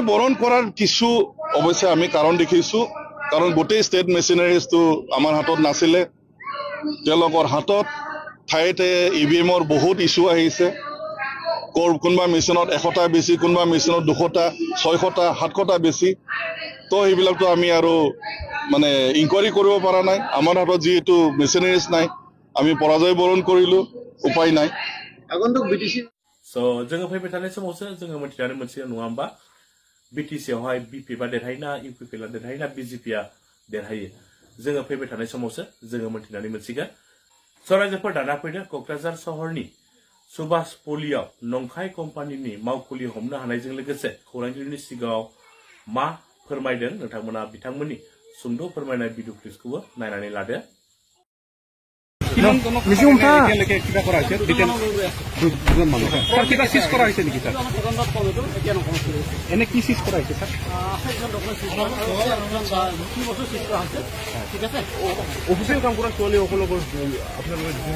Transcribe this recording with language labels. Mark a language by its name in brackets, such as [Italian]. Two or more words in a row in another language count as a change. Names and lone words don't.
[Assamese] বৰণ কৰাৰ কিছু অৱশ্যে আমি কাৰণ দেখিছো কাৰণ গোটেই [English] state machineries [Assamese] আমাৰ হাতত নাছিলে তেওঁলোকৰ হাতত ঠাইতে ইভিএমৰ বহুত ইছ্যু আহিছে কোনোবা মেচিনত 100টা বেছি কোনোবা মেচিনত 200টা 600টা 700টা বেছি তো এইবিলাকতো আমি আৰু মানে ইনকুৱাৰী কৰিব পৰা নাই আমাৰ হাতত যিহেতু মেচিনাৰিজ নাই আমি পৰাজয় বৰণ কৰিলো উপায় নাই আগন্তুক বিটিসি [Bodo] जोङो फैबाय थानाय समावसो जोङो मिथिनानै मोनसिगोन नङा होमबा बिटिसिआवहाय बिपिएफआ देरहायोना इउपिपिएलआ देरहायोना बिजेपिआ देरहायो जोङो फैबाय थानाय समावसो जोङो मिथिनानै मोनसिगोन रायजोफोर दाना फैदो क'क्राझार सहरनि सुभाष पलियाव नंखाय कम्पानिनि मावखुलि हमनो हानायजों लोगोसे खौरांगिरिनि सिगाङाव मा फोरमायदों नोंथांमोना बिथांमोननि सुंद' फोरमायनाय भिडिअ क्लिपखौबो नायनानै लादो। [Assamese] এনে কি চিজ কৰা হৈছে স্যার? অফিচিয়েল কাম কৰা ছোৱালী সকলকৰ আপোনালোকে